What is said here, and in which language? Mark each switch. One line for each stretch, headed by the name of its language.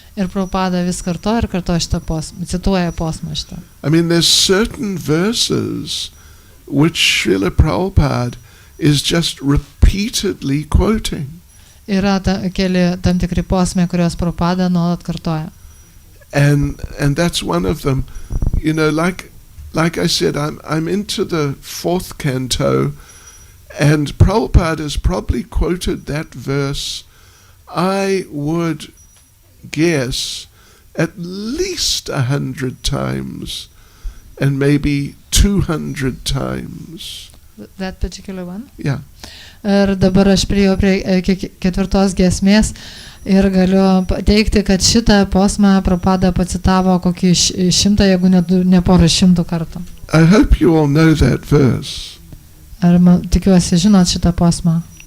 Lithuanian: Ir Prabhupada vis kartoja ir kartoja šitą posmą, cituoja posmą šitą.
English: I mean, there's certain verses which Srila Prabhupada is just repeatedly quoting.
Lithuanian: Yra keli tam tikri posmai, kuriuos Prabhupada nuolat kartoja.
English: And that's one of them. You know, like I said, I'm into the 4th canto, and Prabhupada has probably quoted that verse, I would guess, at least 100 times, and maybe 200 times. That particular one? Yeah.
Lithuanian: Ir dabar aš priėjau prie 4 giesmės ir galiu teikti, kad šitą posmą Prabhupada pacitavo kokį 100, jeigu ne porą šimtų kartų.
English: I hope you all know that verse.
Lithuanian: Ar tikiuosi žinot šitą posmą?